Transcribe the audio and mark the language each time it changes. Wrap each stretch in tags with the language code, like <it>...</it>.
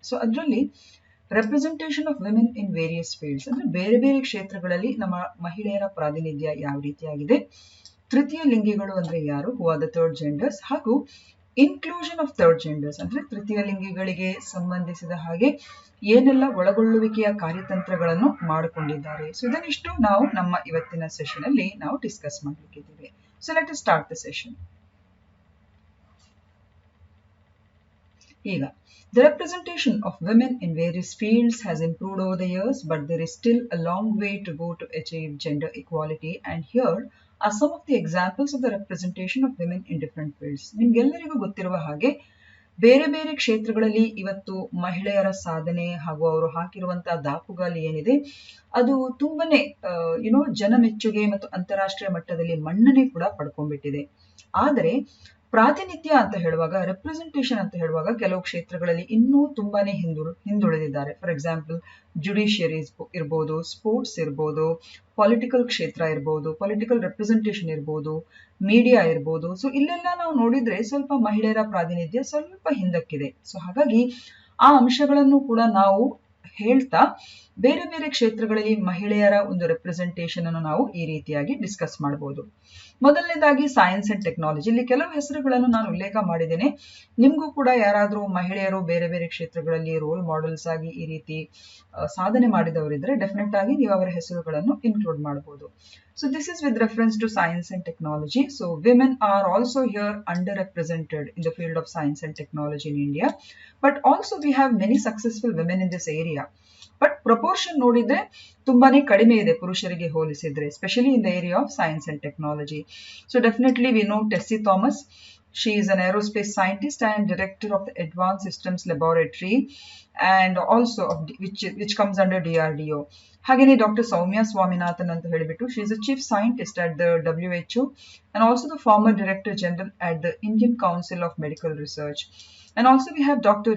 <kn>So ಅದರಲ್ಲಿ</kn> <en>representation of women in various fields</en> <kn>ಅಂದ್ರೆ ಬೇರೆ ಬೇರೆ ಕ್ಷೇತ್ರಗಳಲ್ಲಿ ನಮ್ಮ ಮಹಿಳೆಯರ ಪ್ರಾತಿನಿಧ್ಯ ಯಾವ ರೀತಿಯಾಗಿದೆ, ತೃತೀಯ ಲಿಂಗಿಗಳು ಅಂದ್ರೆ ಯಾರು,</kn> <en>who are the third genders,</en> <kn>ಹಾಗೂ</kn> <en>inclusion of third genders</en> <kn>ಅಂದ್ರೆ ತೃತೀಯ ಲಿಂಗಿಗಳಿಗೆ ಸಂಬಂಧಿಸಿದ ಹಾಗೆ ಏನೆಲ್ಲ ಒಳಗೊಳ್ಳುವಿಕೆಯ ಕಾರ್ಯತಂತ್ರಗಳನ್ನು ಮಾಡಿಕೊಂಡಿದ್ದಾರೆ. ಸೊ ಇದನ್ನಿಷ್ಟು ನಾವು ನಮ್ಮ ಇವತ್ತಿನ ಸೆಷನ್ ಅಲ್ಲಿ ನಾವು discuss ಮಾಡಲಿಕ್ಕಿದ್ದೇವೆ.</kn> <en>So let us start the session. ಈಗ the representation of women in various fields has improved over the years, but there is still a long way to go to achieve gender equality, and here are some of the examples of the representation of women in different fields.</en> <kn>ನಿಮ್ಗೆಲ್ಲರಿಗೂ ಗೊತ್ತಿರುವ ಹಾಗೆ ಬೇರೆ ಬೇರೆ ಕ್ಷೇತ್ರಗಳಲ್ಲಿ ಇವತ್ತು ಮಹಿಳೆಯರ ಸಾಧನೆ ಹಾಗೂ ಅವರು ಹಾಕಿರುವಂತಹ ದಾಪುಗಾಲಿ ಏನಿದೆ ಅದು ತುಂಬಾನೇ ಜನಮೆಚ್ಚುಗೆ ಮತ್ತು ಅಂತಾರಾಷ್ಟ್ರೀಯ ಮಟ್ಟದಲ್ಲಿ ಮನ್ನಣೆ ಕೂಡ ಪಡ್ಕೊಂಡ್ಬಿಟ್ಟಿದೆ. ಆದರೆ ಪ್ರಾತಿನಿಧ್ಯ ಅಂತ ಹೇಳುವಾಗ, ರೆಪ್ರೆಸೆಂಟೇಷನ್ ಅಂತ ಹೇಳುವಾಗ ಕೆಲವು ಕ್ಷೇತ್ರಗಳಲ್ಲಿ ಇನ್ನೂ ತುಂಬಾನೇ ಹಿಂದುಳಿದಿದ್ದಾರೆ.</kn> <en>for example</en> <kn>ಜುಡಿಷಿಯರಿ ಇರ್ಬೋದು, ಸ್ಪೋರ್ಟ್ಸ್ ಇರ್ಬೋದು, ಪೊಲಿಟಿಕಲ್ ಕ್ಷೇತ್ರ ಇರ್ಬೋದು, ಪೊಲಿಟಿಕಲ್ ರೆಪ್ರೆಸೆಂಟೇಷನ್ ಇರ್ಬೋದು, ಮೀಡಿಯಾ ಇರ್ಬೋದು. ಸೊ ಇಲ್ಲೆಲ್ಲ ನಾವು ನೋಡಿದ್ರೆ ಸ್ವಲ್ಪ ಮಹಿಳೆಯರ ಪ್ರಾತಿನಿಧ್ಯ ಸ್ವಲ್ಪ ಹಿಂದಕ್ಕಿದೆ. ಸೊ ಹಾಗಾಗಿ ಆ ಅಂಶಗಳನ್ನು ಕೂಡ ನಾವು ಹೇಳ್ತಾ ಬೇರೆ ಬೇರೆ ಕ್ಷೇತ್ರಗಳಲ್ಲಿ ಮಹಿಳೆಯರ ಒಂದು ರೆಪ್ರೆಸೆಂಟೇಷನ್ ಅನ್ನು ನಾವು ಈ ರೀತಿಯಾಗಿ ಡಿಸ್ಕಸ್ ಮಾಡಬಹುದು. ಮೊದಲನೇದಾಗಿ ಸೈನ್ಸ್ ಅಂಡ್ ಟೆಕ್ನಾಲಜಿ. ಇಲ್ಲಿ ಕೆಲವು ಹೆಸರುಗಳನ್ನು ನಾನು ಉಲ್ಲೇಖ ಮಾಡಿದ್ದೇನೆ. ನಿಮ್ಗೂ ಕೂಡ ಯಾರಾದ್ರೂ ಮಹಿಳೆಯರು ಬೇರೆ ಬೇರೆ ಕ್ಷೇತ್ರಗಳಲ್ಲಿ ರೋಲ್ ಮಾಡೆಲ್ಸ್ ಆಗಿ ಈ ರೀತಿ ಸಾಧನೆ ಮಾಡಿದವರಿದ್ರೆ ಡೆಫಿನೆಟ್ ಆಗಿ ನೀವು ಅವರ ಹೆಸರುಗಳನ್ನು ಇನ್ಕ್ಲೂಡ್ ಮಾಡಬಹುದು.</kn> <en>So this is with reference to science and technology. So women are also here underrepresented in the field of science and technology in India. But also we have many successful women in this area.</en> <kn>But proportion ನೋಡಿದ್ರೆ ತುಂಬಾನೇ ಕಡಿಮೆ ಇದೆ ಪುರುಷರಿಗೆ ಹೋಲಿಸಿದ್ರೆ,</kn> <en>Especially in the area of science and technology. So definitely we know Tessie Thomas. She is an aerospace scientist and director of the Advanced Systems Laboratory, and also of which comes under DRDO.</en> <kn>ಹಾಗೇನೆ doctor Soumya Swaminathan ಅಂತ ಹೇಳಿಬಿಟ್ಟು,</kn> <en>she is a chief scientist at the WHO and also the former director general at the Indian Council of Medical Research. And also we have Dr.</en>